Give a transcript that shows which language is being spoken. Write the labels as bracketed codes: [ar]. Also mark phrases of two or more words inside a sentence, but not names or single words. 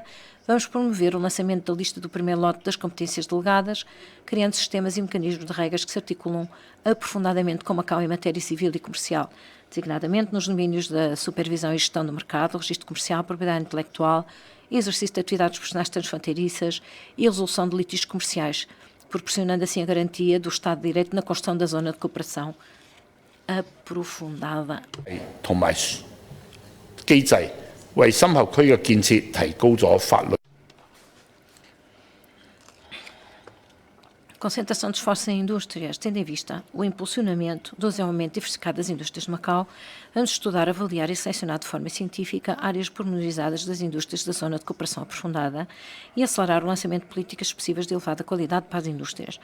[pt] Vamos promover o lançamento da lista do primeiro lote das competências delegadas, criando sistemas e mecanismos de regras que se articulam aprofundadamente com Macau em matéria civil e comercial, designadamente nos domínios da supervisão e gestão do mercado, registro comercial, propriedade intelectual, exercício de atividades profissionais transfronteiriças e resolução de litígios comerciais, proporcionando assim a garantia do Estado de Direito na construção da Zona de Cooperação Aprofundada. [yue] 同埋機制，為深合區嘅建設提高咗法律。 [pt] Concentração de esforços em indústrias, tendo em vista o impulsionamento do desenvolvimento diversificado das indústrias de Macau, vamos estudar, avaliar e selecionar de forma científica áreas pormenorizadas das indústrias da Zona de Cooperação Aprofundada e acelerar o lançamento de políticas expressivas de elevada qualidade para as indústrias.